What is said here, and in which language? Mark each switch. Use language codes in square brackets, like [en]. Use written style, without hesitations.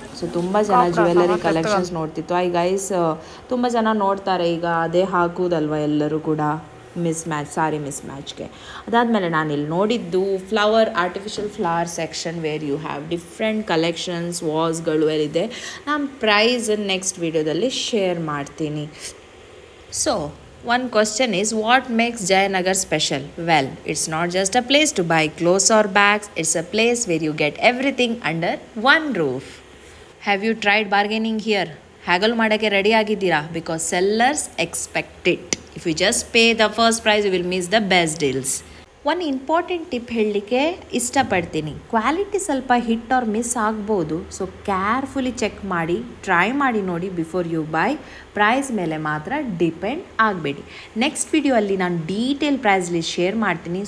[kn] So ತುಂಬ ಜನ jewellery collections ನೋಡ್ತಿತ್ತು. Guys ತುಂಬ ಜನ ನೋಡ್ತಾರೆ ಈಗ ಅದೇ ಹಾಕೋದಲ್ವ ಎಲ್ಲರೂ ಕೂಡ, ಸಾರಿ ಮಿಸ್ ಮ್ಯಾಚ್ಗೆ. ಅದಾದಮೇಲೆ ನಾನಿಲ್ಲಿ ನೋಡಿದ್ದು artificial flower section, [en] where you have different collections, [kn] ವಾಸ್ಗಳು ಇದೆ. ನಾನು ಪ್ರೈಸ್ ನೆಕ್ಸ್ಟ್ ವಿಡಿಯೋದಲ್ಲಿ ಶೇರ್ ಮಾಡ್ತೀನಿ. [en] So one question is, what makes Jayanagar special? Well, it's not just a place to buy clothes or bags, it's a place where you get everything under one roof. Have you tried bargaining here? [kn] Haggle ಮಾಡಕ್ಕೆ ready ಆಗಿದ್ದೀರಾ? [en] Because sellers expect it. If you just pay the first price, you will miss the best deals. [kn] ಒಂದು important tip ಹೇಳಲಿಕ್ಕೆ ಇಷ್ಟಪಡ್ತೀನಿ. Quality ಸ್ವಲ್ಪ hit R miss ಆಗ್ಬೋದು. So carefully check ಮಾಡಿ, try ಮಾಡಿ ನೋಡಿ [en] Before you buy. [kn] ಪ್ರೈಸ್ ಮೇಲೆ ಮಾತ್ರ ಡಿಪೆಂಡ್ ಆಗಬೇಡಿ. ನೆಕ್ಸ್ಟ್ ವಿಡಿಯೋ ಅಲ್ಲಿ ನಾನು ಡೀಟೇಲ್ ಪ್ರೈಸ್ ಲಿಸ್ಟ್ ಶೇರ್ ಮಾಡ್ತೀನಿ.